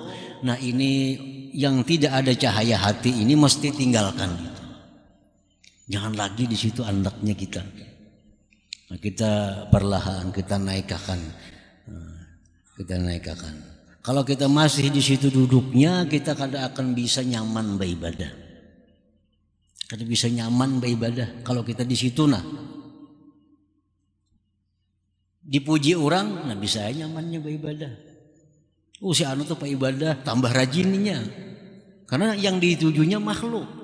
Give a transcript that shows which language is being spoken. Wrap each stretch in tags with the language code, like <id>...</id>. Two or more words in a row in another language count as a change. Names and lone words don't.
<id>Nah, ini yang tidak ada cahaya hati ini mesti tinggalkan itu. Jangan lagi di situ andaknya kita. Nah, kita perlahan kita naikkan. Kalau kita masih di situ duduknya, kita kada akan bisa nyaman beribadah. Kada bisa nyaman beribadah kalau kita di situ. Nah, dipuji orang, nah bisa nyamannya beribadah. Si anu tuh pak ibadah tambah rajinnya, karena yang ditujunya makhluk.</id>